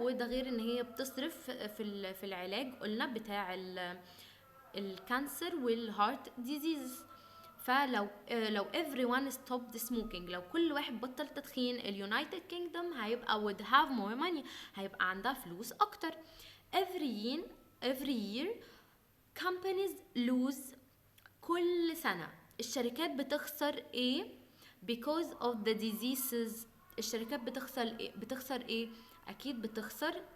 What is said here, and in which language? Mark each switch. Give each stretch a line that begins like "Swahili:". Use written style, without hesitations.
Arabic: وده غير ان هي بتصرف في العلاج قلنا بتاع الكانسر والهارت ديزيز. فلو
English: everyone stopped smoking
Arabic: لو كل واحد بطل تدخين اليونايتد كينجدوم هيبقى
English: would have more money
Arabic: هيبقى عندها فلوس اكتر.
English: every year companies lose
Arabic: كل سنة الشركات بتخسر ايه
English: because of the diseases.
Arabic: الشركات بتخسر ايه؟ اكيد بتخسر